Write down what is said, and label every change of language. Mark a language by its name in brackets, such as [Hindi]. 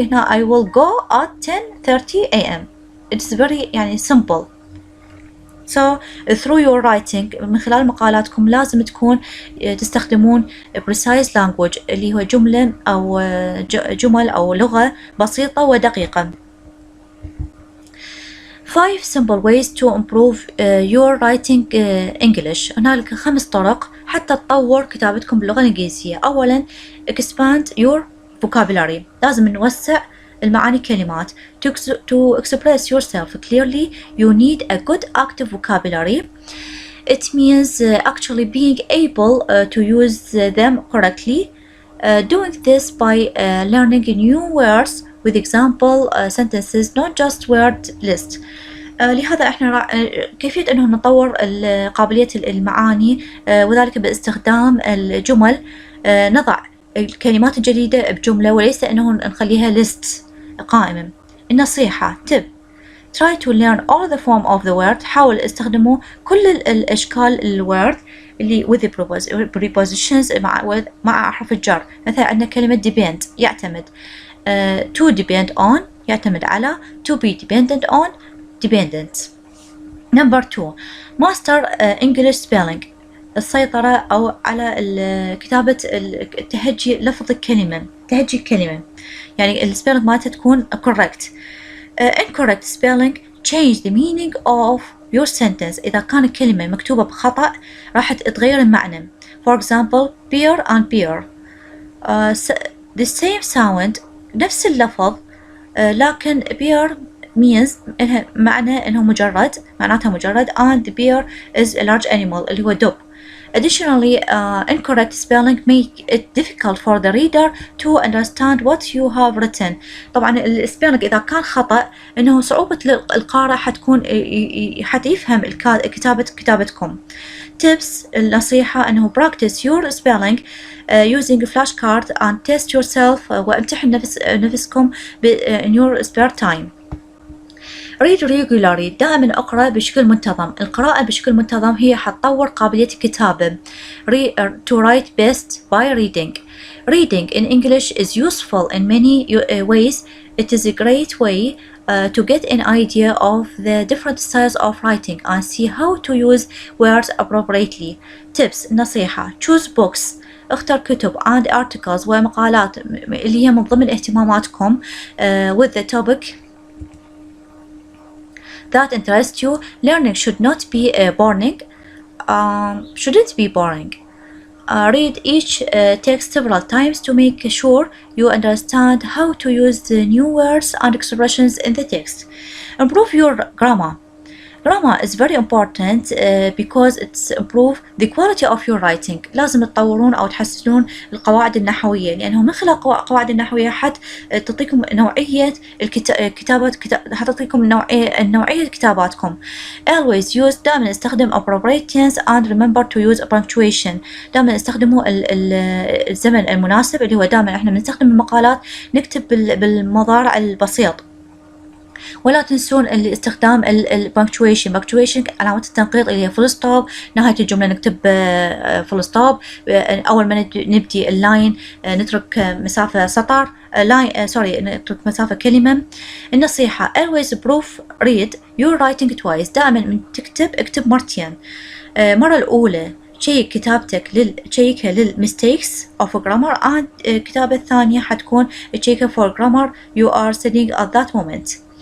[English] هنا I will go at 10:30 a.m. It's very يعني simple. So through your writing [Arabic] من خلال مقالاتكم لازم تكون تستخدمون precise language اللي هو جملة أو جمل أو لغة بسيطة ودقيقة. [English] 5 simple ways to improve your writing English. [Arabic] هنالك 5 طرق حتى تطور كتابتكم باللغة الإنجليزية. [English] أولاً expand your vocabulary. [Arabic] لازم نوسع المعاني كلمات. [English] To express yourself clearly you need a good active vocabulary. It means actually being able to use them correctly. Doing this by learning new words with example sentences not just word list. [Arabic] لهذا احنا كيفية انه نطور قابلية المعاني وذلك باستخدام الجمل. نضع الكلمات الجديدة بجملة وليس انه نخليها list قائمة. [English] النصيحة tip try to learn all the form of the word. [Arabic] حاول استخدموا كل الاشكال الword اللي [English] with prepositions [Arabic] مع حرف الجر. مثلا عندنا كلمة depend يعتمد. [English] To depend on [Arabic] يعتمد على. [English] To be dependent on dependent. Number 2 master English spelling. [Arabic] السيطرة أو على كتابة التهجي لفظ الكلمة تهجي الكلمة يعني السبيلنج مالتها تكون correct. [English] Incorrect spelling change the meaning of your sentence. [Arabic] إذا كان الكلمة مكتوبة بخطأ راح تغير المعنى. [English] For example beer and beer the same sound [Arabic] نفس اللفظ لكن [English] beer means [Arabic] معنى إنه معناتها مجرد [English] and the bear is a large animal [Arabic] اللي هو دب. [English] Additionally, incorrect spelling make it difficult for the reader to understand what you have written. [Arabic] طبعا السبيلنج إذا كان خطأ إنه صعوبة القارئ حتكون حتى يفهم كتابتكم. [English] Tips النصيحة إنه practice your spelling using flashcards and test yourself [Arabic] وامتحن نفسكم [English] in your spare time. read regularly [Arabic] دائما اقرأ بشكل منتظم. القراءة بشكل منتظم هي حتطور قابلية الكتابة. [English] To write best by reading. Reading in English is useful in many ways. It is a great way to get an idea of the different styles of writing and see how to use words appropriately. Tips نصيحة choose books. [Arabic] اختر كتب [English] and articles [Arabic] ومقالات اللي هي من ضمن اهتماماتكم [English] with the topic that interests you. Learning should not be boring. Shouldn't be boring. Read each text several times to make sure you understand how to use the new words and expressions in the text. Improve your grammar. Grammar is very important because it's improve the quality of your writing. [Arabic] لازم تطورون أو تحسنون القواعد النحوية لأنه من خلال القواعد النحوية تعطيكم نوعية الكتابات حتعطيكم نوعية كتاباتكم. [English] Always use [Arabic] دائما استخدم [English] appropriate tense and remember to use punctuation. [Arabic] دائما استخدموا الزمن المناسب اللي هو دائما احنا بنستخدم المقالات نكتب بالمضارع البسيط. ولا تنسون استخدام punctuation علامة التنقيط اللي هي full stop. نهاية الجملة نكتب full stop. أول ما نبدي اللاين نترك مسافة سطر نترك مسافة كلمة. [English] النصيحة always proofread your writing twice. [Arabic] دائما من اكتب مرتين. مرة الأولى تشيكها [English] للmistakes of grammar and [Arabic] الكتابة الثانية حتكون تشيكها [English] for grammar you are studying at that moment.